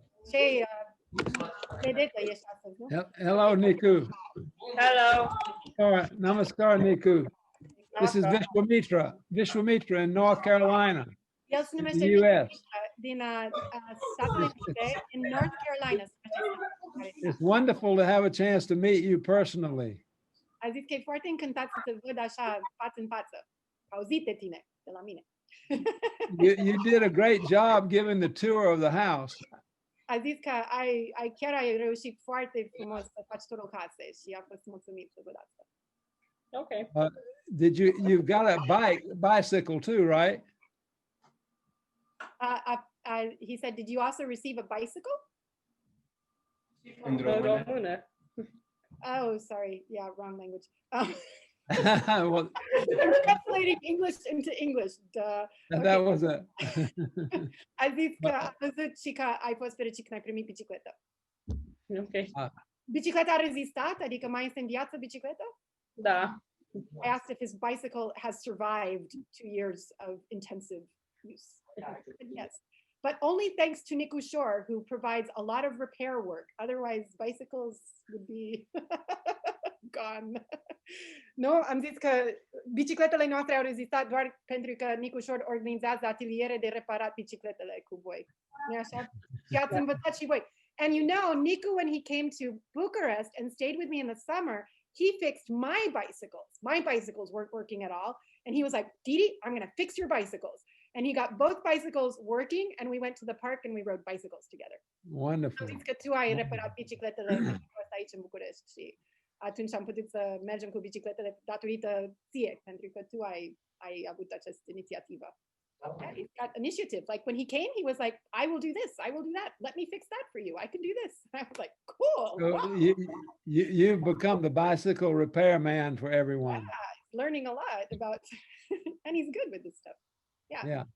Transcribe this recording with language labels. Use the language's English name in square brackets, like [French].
[Romanian] Ce vedetă ești astăzi, nu? [English] Hello, Niku. Hello. Namaskar, Niku. This is Vishwamitra in North Carolina, [Romanian] El se [English] in [Romanian] numește [English] the U.S. [Romanian] din Statele Unite, [English] in North Carolina. It's wonderful to have a chance to meet you personally. [Romanian] A zis că e foarte încântat să te văd așa față în față. Auzit de tine, de la mine. [English] You did a great job giving the tour of the house. [Romanian] A zis că chiar ai reușit foarte frumos să faci turul casei și a fost mulțumit să văd asta. [English] Okay. You've got a bicycle too, right? He said, did you also receive a bicycle? [Romanian] În română. [English] Oh, sorry. Yeah, wrong language. Well, I'm translating English into English. Duh. that was a. [Romanian] A zis că a văzut și că ai fost fericit când ai primit bicicletă. [English] Ok. [Romanian] Bicicleta a rezistat? Adică mai este în viață bicicleta? Da. [English] I asked if his bicycle has survived 2 years of intensive use. Yes. But only thanks to Niku Shore, who provides a lot of repair work. Otherwise, bicycles would be gone. [Romanian] No, am zis că bicicletele noastre au rezistat doar pentru că Niku Shore organizează ateliere de reparat bicicletele cu voi. Nu așa? Și ați învățat și voi. [English] And you know, Niku, when he came to Bucharest and stayed with me in the summer, he fixed my bicycles. My bicycles weren't working at all. And he was like, Didi, I'm going to fix your bicycles. And he got both bicycles working, and we went to the park and we rode bicycles together. Wonderful. [Romanian] Am zis că tu ai reparat bicicletele aici în București și atunci am putut să mergem cu bicicletele datorită ție, pentru că tu ai avut această inițiativă. [English] Yeah, he's got initiative. Like when he came, he was like, I will do this, I will do that. Let me fix that for you. I can do this. And I was like, cool. So you've become the bicycle repairman for everyone. Yeah, he's learning a lot about, and he's good with this stuff. Yeah.